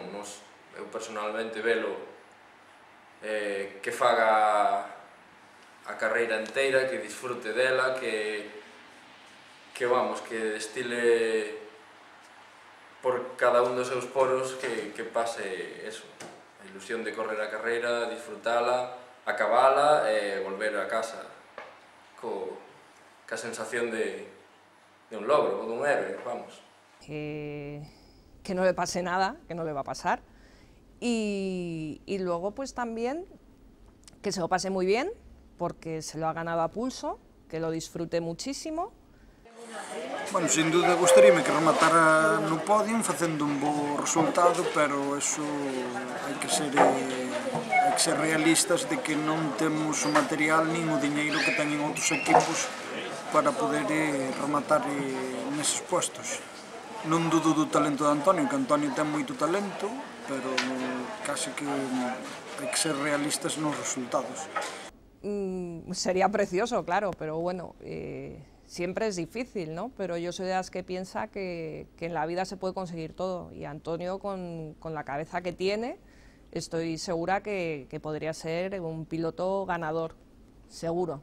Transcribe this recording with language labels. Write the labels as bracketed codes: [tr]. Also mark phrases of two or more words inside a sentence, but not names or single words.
[gl] Eu personalmente velo que faga a carreira inteira, que disfrute dela, que vamos, que destile por cada un dos seus poros que pase eso, a ilusión de correr a carreira, disfrutala, acabala e volver a casa ca sensación de un logro, ou dun héroe, vamos. [es] Que no le pase nada, que no le va a pasar, y luego pues también que se lo pase muy bien, porque se lo ha ganado a pulso, que lo disfrute muchísimo. [gl] Bueno, sin duda gustaríame que rematara no podio facendo un bo resultado, pero eso hai que ser realistas de que non temos o material nin o diñeiro que teñen outros equipos para poder rematar neses puestos. Non dudo do talento de Antonio, que Antonio ten moito talento, pero casi que hai que ser realistas nos resultados. [es] Sería precioso, claro, pero bueno, siempre es difícil, ¿no? Pero yo soy de las que piensa que en la vida se puede conseguir todo, y Antonio con la cabeza que tiene, estoy segura que podría ser un piloto ganador, seguro.